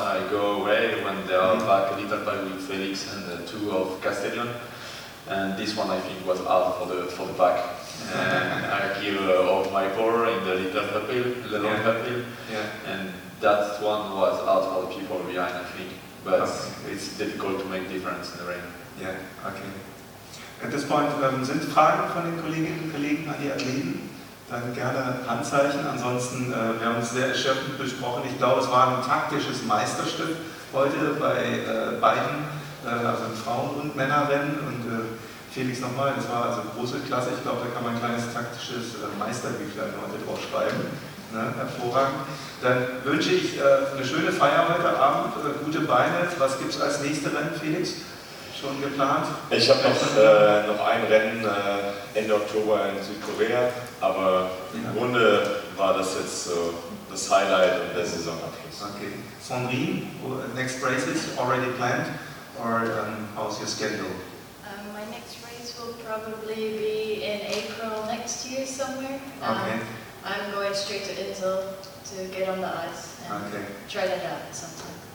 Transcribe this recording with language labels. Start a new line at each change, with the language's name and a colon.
English: I go away when they are back a little bit with Felix and two of Castellon, and this one I think was hard for the back. And I give all my power in the little uphill, the long uphill, and that one was hard for the people behind, I think. But it's difficult to make difference in the rain. Yeah, okay. At this point,
German: sind Fragen von den Kolleginnen und Kollegen an die Athleten? Dann gerne Handzeichen. Ansonsten, wir haben es sehr erschöpfend besprochen. Ich glaube, es war ein taktisches Meisterstück heute bei beiden, also im Frauen- und Männerrennen. Und Felix nochmal, das war also große Klasse. Ich glaube, da kann man ein kleines taktisches Meisterbüchlein heute drauf schreiben. Ne? Hervorragend. Dann wünsche ich eine schöne Feier heute Abend, gute Beine. Was gibt es als nächste Rennen, Felix? Schon geplant? Ich habe noch ein Rennen Ende Oktober in Südkorea, aber im Grunde war das jetzt so das Highlight und der Saisonabschluss. Okay.
English: Sandrine, next races already planned, or how's your schedule? My next race will probably be in April next year somewhere. Okay. I'm going straight to Insel to get on the ice and try that out sometime.